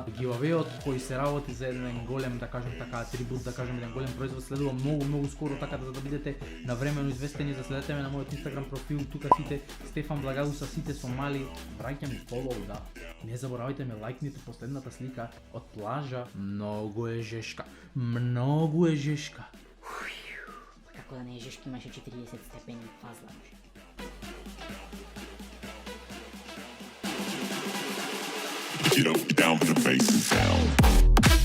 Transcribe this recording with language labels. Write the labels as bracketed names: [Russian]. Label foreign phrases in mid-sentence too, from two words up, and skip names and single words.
[Macedonian] Гивавеот кој се работи за еден голем, да кажем така, атрибут, да кажем еден голем производ следува многу скоро, така да за да бидете навремено известени, заследете ме на мојот Instagram профил, тука сите Стефан Благадуса, сите со мали, враќам и фолоу, да. Не заборавајте ме лајкните последната слика од плажа, многу е жешка, многу е жешка. Како да не е жешки, имаше 40 степени фазла. [English] Get up, down for the bass and sound.